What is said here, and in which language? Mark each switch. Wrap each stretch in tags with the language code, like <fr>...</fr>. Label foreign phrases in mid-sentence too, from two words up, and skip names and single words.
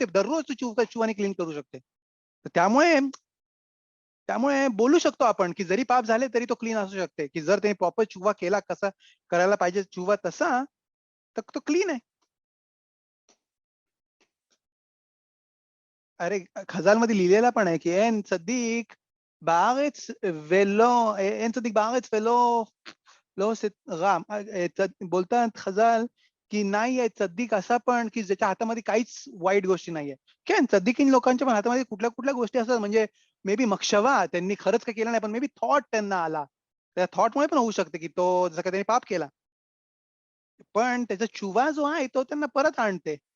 <mr>दररोज तो चुवाने क्लीन करू शकते. तर त्यामुळे त्यामुळे बोलू शकतो आपण की जरी पाप झाले तरी तो क्लीन असू शकते, की जर त्याने प्रॉपर चुवा केला, कसा करायला पाहिजे चुवा तसा, तर तो क्लीन आहे. अरे खजालमध्ये लिहिलेला पण आहे की</mr> <he>אין צדיק בארץ ולא אין צדיק בארץ לא עושה רע.</he> <mr>बोलतात खजाल की नाहीये चद्दीक असा पण की ज्याच्या हातामध्ये काहीच वाईट गोष्टी नाहीये.</mr> <he>כן צדיקים</he> <mr>लोकांच्या पण हातामध्ये कुठल्या कुठल्या गोष्टी असतात, म्हणजे</mr> <en>may be</en> <mr>मक्षवा त्यांनी खरंच काही केलं नाही, पण</mr> <en>may be</en> <mr>थॉट त्यांना आला. त्या थॉटमुळे पण होऊ शकते की तो जसं काही त्यांनी पाप केला. पण त्याचा चुवा जो आहे तो त्यांना परत आणते.</mr>